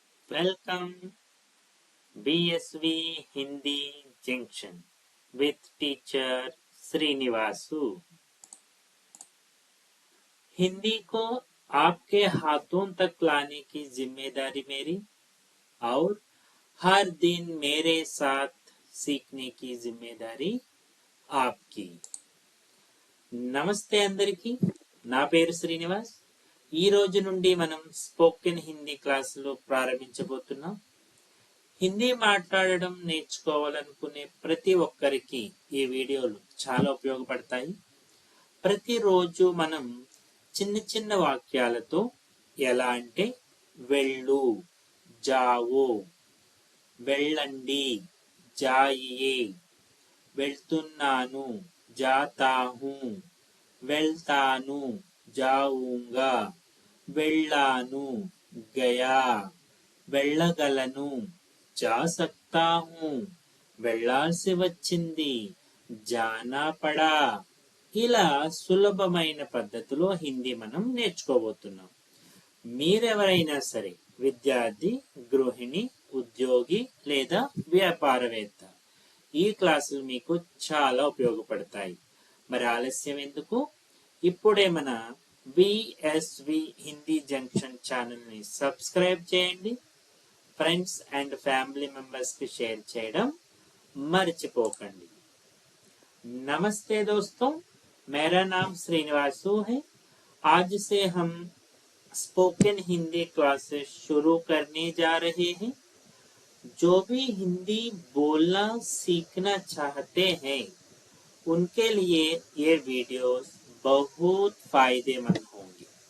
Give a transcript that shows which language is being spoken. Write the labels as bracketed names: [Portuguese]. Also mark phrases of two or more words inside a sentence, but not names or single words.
[English] Welcome BSV Hindi Junction with teacher Srinivasu। [Hindi] हिंदी को आपके हाथों तक लाने की जिम्मेदारी मेरी और हर दिन मेरे साथ सीखने की जिम्मेदारी आपकी। [Telugu] నమస్తే అందరికీ, నా పేరు శ్రీనివాస్। ఈ రోజు నుండి మనం స్పోకెన్ హిందీ క్లాసులు ప్రారంభించబోతున్నాం। హిందీ మాట్లాడడం నేర్చుకోవాలనుకునే ప్రతి ఒక్కరికి ఈ వీడియోలు చాలా ఉపయోగపడతాయి। ప్రతిరోజు మనం చిన్న చిన్న వాక్యాలతో ఎలా అంటే వెళ్ళు, జావో, వెళ్ళండి, జాయియే, వెళ్తున్నాను, [Hindi] जाता हूँ, [Telugu] వెళ్తాను, జాऊंगा, వెళ్ళాను, [Hindi] గయా, వెళ్ళగలను, जा सकता हूँ, [Telugu] వెళ్ళాల్సి వచ్చింది, [Hindi] जाना पड़ा। [Telugu] ఇలా సులభమైన పద్ధతిలో హిందీ మనం నేర్చుకోబోతున్నాం। మీరెవరైనా సరే విద్యార్థి, గృహిణి, ఉద్యోగి లేదా వ్యాపారవేత్త, ఈ క్లాసులు మీకు చాలా ఉపయోగపడతాయి। మరి ఆలస్యం ఎందుకు, ఇప్పుడే మన విఎస్వి హిందీ జంక్షన్ ఛానల్ ని సబ్స్క్రైబ్ చేయండి। [English] friends and family members की शेयर [Telugu] చేయడం మర్చిపోకండి। [Hindi] नमस्ते दोस्तों, मेरा नाम श्रीनिवासु है। आज से हम स्पोकन हिंदी क्लासेस शुरू करने जा रहे हैं। जो भी हिंदी बोलना सीखना चाहते हैं उनके लिए ये वीडियोस बहुत फायदेमंद होंगे।